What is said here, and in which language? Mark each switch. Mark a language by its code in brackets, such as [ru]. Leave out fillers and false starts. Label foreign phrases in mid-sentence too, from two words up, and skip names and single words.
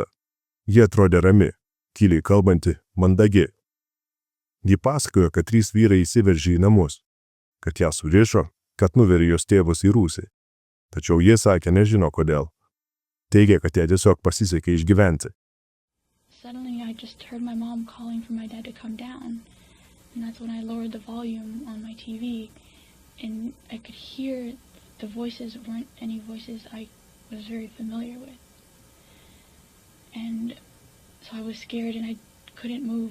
[lt] Jie atrodė rami, tyliai kalbanti, mandagi. Ji pasakojo, kad 3 vyrai įsiveržė į namus, kad ją surišo, kad nuverė jos tėvus į rūsį. Tačiau jie sakė, nežino kodėl. Teigė, kad jie tiesiog pasisekė išgyventi. [en] Suddenly I just heard my mom calling for my dad to come down. And that's when I lowered the volume on my TV. And I could hear the voices weren't any voices I was very familiar with. And so I was scared and I couldn't move.